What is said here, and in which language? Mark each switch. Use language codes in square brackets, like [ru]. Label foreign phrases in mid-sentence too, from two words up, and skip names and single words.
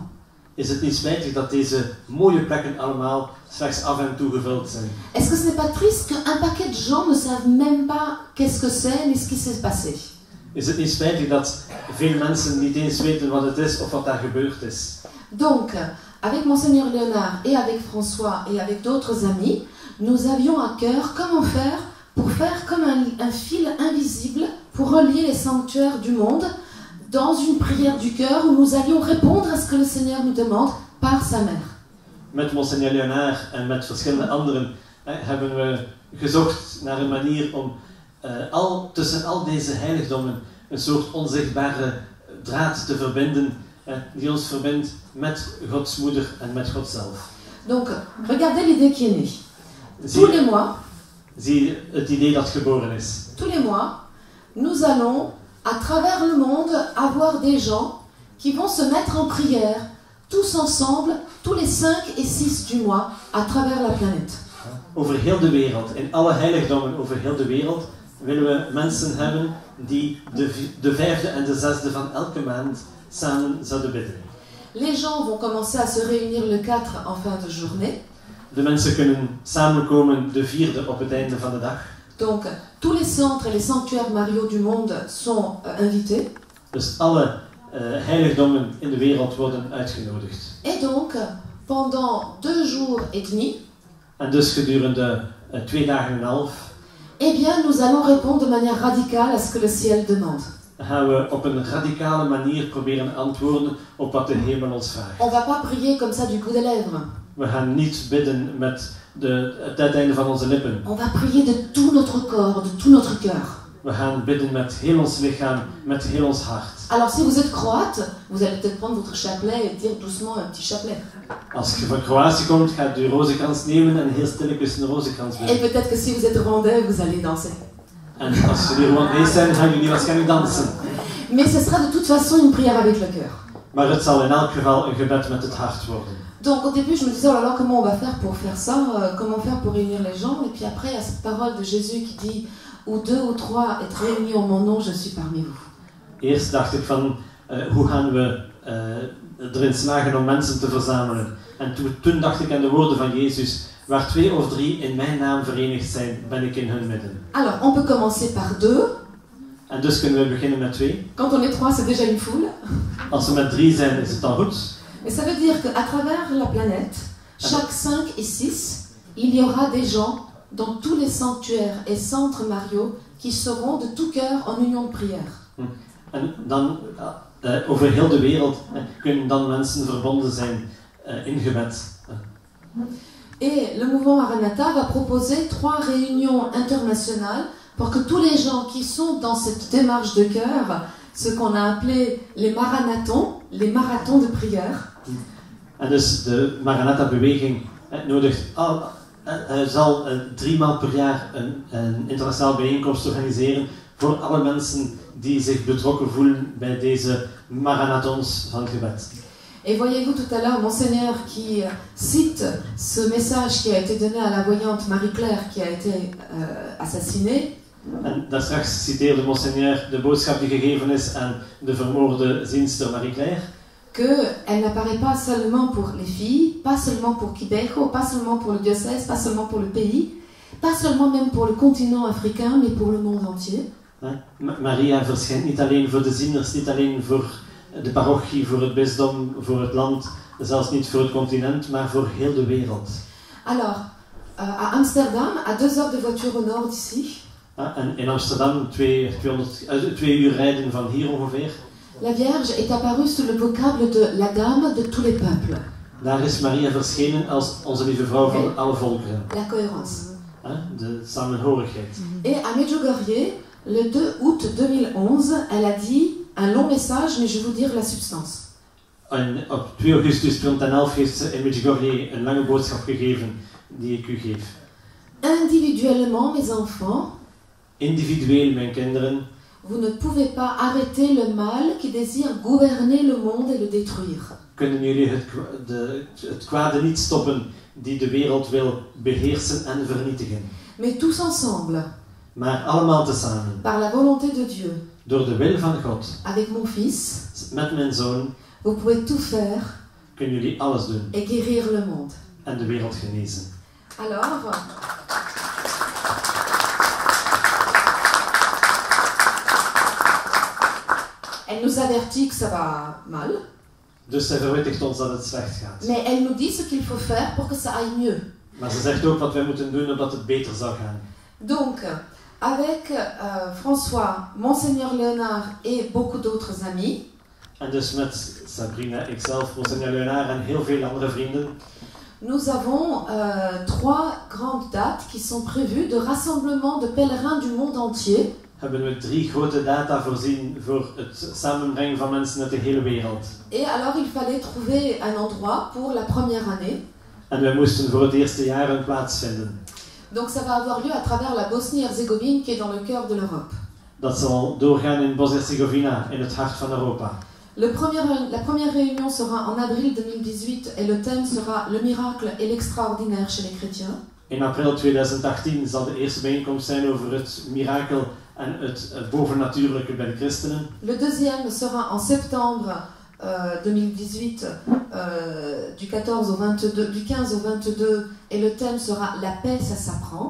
[nl] Is het niet spijtig dat deze mooie plekken allemaal slechts af en toe gevuld zijn? [fr] Est-ce que ce n'est pas triste qu'un paquet de gens ne savent même pas qu'est-ce que c'est ni ce qui s'est passé? [nl] Is het niet spijtig dat veel mensen niet eens weten wat het is of wat daar gebeurd is? [fr] Donc, avec Monseigneur Léonard et avec François et avec d'autres amis, nous avions à cœur comment faire pour faire comme un fil invisible pour relier les sanctuaires du monde dans une prière du cœur où nous allions répondre à ce que le Seigneur nous demande par sa mère. [nl] Met Monseigneur Léonard en met verschillende anderen hebben we gezocht naar een manier om tussen al deze heiligdommen een soort onzichtbare draad te verbinden die ons verbindt met Gods moeder en met God zelf. [fr] Donc, regardez l'idée qui est née. Tous les mois, [nl] zie het idee dat geboren is. [fr] Tous les mois, nous allons à travers le monde avoir des gens qui vont se mettre en prière tous ensemble, tous les 5 et 6 du mois, à travers la planète. [nl] Over heel de wereld, in alle heiligdommen over heel de wereld, willen we mensen hebben die de 5e en de 6e van elke maand samen zouden bidden. [fr] Les gens vont commencer à se réunir le 4 en fin de journée. [nl] De mensen kunnen samenkomen de 4e op het einde van de dag. [fr] Donc, tous les centres et les sanctuaires mariaux du monde sont invités. [nl] Dus alle heiligdommen in de wereld worden uitgenodigd. [fr] Et donc, pendant 2 jours et demi, [nl] en dus gedurende 2 dagen en een half, [fr] eh bien, nous allons répondre de manière radicale à ce que le ciel demande. [nl] Gaan we op een radicale manier proberen antwoorden op wat de hemel ons vraagt. [fr] On va pas prier comme ça du bout des lèvres. [nl] We gaan niet bidden met het uiteinde van onze lippen. [fr] On va prier de tout notre corps, de tout notre cœur. [nl] We gaan bidden met heel ons lichaam, met heel ons hart. [fr] Alors si vous êtes croate, vous allez peut-être prendre votre chapelet et dire doucement un petit chapelet. [nl] Als je van Kroatië komt, gaat je rozenkrans nemen en heel stilletjes een rozenkrans [fr] Et [nl] bidden. [fr] peut-être que si vous êtes rwandais, vous allez danser. [nl] En als jullie Rwandees zijn, gaan jullie waarschijnlijk dansen. [fr] Mais ce sera de toute façon une prière avec le cœur. [nl] Maar het zal in elk geval een gebed met het hart worden. [fr] Donc au début je me disais, oh là là, comment on va faire pour faire ça, comment faire pour réunir les gens. Et puis après il y a cette parole de Jésus qui dit, où deux ou trois êtes réunis en mon nom, je suis parmi vous. [nl] Eerst dacht ik van, hoe gaan we erin slagen om mensen te verzamelen. En toen dacht ik aan de woorden van Jezus, waar 2 of 3 in mijn naam verenigd zijn, ben ik in hun midden. [fr] Alors on peut commencer par 2. [nl] En dus kunnen we beginnen met 2. [fr] Quand on est 3, c'est déjà une foule. [nl] Als we met 3 zijn, is het dan goed. [fr] Et ça veut dire qu'à travers la planète, chaque 5 et 6, il y aura des gens dans tous les sanctuaires et centres Mario qui seront de tout cœur en union de prière. [nl] En dan, over heel de wereld, kunnen dan mensen verbonden zijn in gebed. [fr] Et le mouvement Maranatha va proposer 3 réunions internationales pour que tous les gens qui sont dans cette démarche de cœur, ce qu'on a appelé les marathons de prière. [nl] En dus de Maranatha-beweging nodigt zal 3 maal per jaar een internationale bijeenkomst organiseren voor alle mensen die zich betrokken voelen bij deze marathons van gebed. [fr] Et voyez-vous tout à l'heure, Monseigneur qui cite ce message qui a été donné à la voyante Marie-Claire qui a été assassinée. [nl] En daar straks citeerde Monseigneur de boodschap die gegeven is aan de vermoorde zienster Marie-Claire. [fr] Qu'elle n'apparaît pas seulement pour les filles, pas seulement pour Kibeho, pas seulement pour le diocèse, pas seulement pour le pays, pas seulement même pour le continent africain, mais pour le monde entier. [nl] Maria verschijnt niet alleen voor de zieners, niet alleen voor de parochie, voor het bisdom, voor het land, zelfs niet voor het continent, maar voor heel de wereld. [fr] Alors, à Amsterdam, à 2 heures de voiture au nord d'ici. [nl] En in Amsterdam, 2 uur rijden van hier ongeveer. [fr] La Vierge est apparue sous le vocable de la Dame de tous les peuples. [nl] Daar is Maria verschenen als onze lieve vrouw van alle volkeren. [fr] La cohérence. [nl] De samenhorigheid. [fr] Et à Medjugorje, le 2 août 2011, elle a dit un long message, mais je vais vous dire la substance. [nl] En op 2 augustus 2011 heeft ze in Medjugorje een lange boodschap gegeven die ik u geef. [fr] Individuellement, mes enfants, [nl] individueel, mijn kinderen, [fr] vous ne pouvez pas arrêter le mal qui désire gouverner le monde et le détruire. [nl] Kunnen jullie het kwade niet stoppen die de wereld wil beheersen en vernietigen. [fr] Mais tous ensemble, [nl] maar allemaal tezamen, [fr] par la volonté de Dieu, [nl] door de wil van God, [fr] avec mon fils, [nl] met mijn zoon, [fr] vous pouvez tout faire [nl] kunnen jullie alles doen [fr] et guérir le monde. [nl] en de wereld genezen. [fr] Alors, elle nous avertit que ça va mal. [nl] Dus zij verwittigt ons dat het slecht gaat. [fr] Mais elle nous dit ce qu'il faut faire pour que ça aille mieux. [nl] Maar ze zegt ook wat wij moeten doen opdat het beter zou gaan. [fr] Donc, avec François, Monseigneur Léonard et beaucoup d'autres amis, [nl] en dus met Sabrina, ikzelf, Monseigneur Léonard en heel veel andere vrienden, [fr] nous avons 3 grandes dates qui sont prévues de rassemblement de pèlerins du monde entier. [nl] Hebben we 3 grote data voorzien voor het samenbrengen van mensen uit de hele wereld. [fr] Et alors il fallait trouver un endroit pour la première année. [nl] En wij moesten voor het eerste jaar een plaats vinden. [fr] Donc ça va avoir lieu à travers la Bosnie-Herzégovine qui est dans le cœur de l'Europe. [nl] Dat zal doorgaan in Bosnië-Herzegovina, in het hart van Europa. [fr] La première réunion sera en avril 2018 et le thème sera le miracle et l'extraordinaire chez les chrétiens. [nl] In april 2018 zal de eerste bijeenkomst zijn over het mirakel en het bovennatuurlijke bij de christenen. [fr] Le deuxième sera en septembre 2018, du 15 au 22, et le thème sera la paix, ça s'apprend.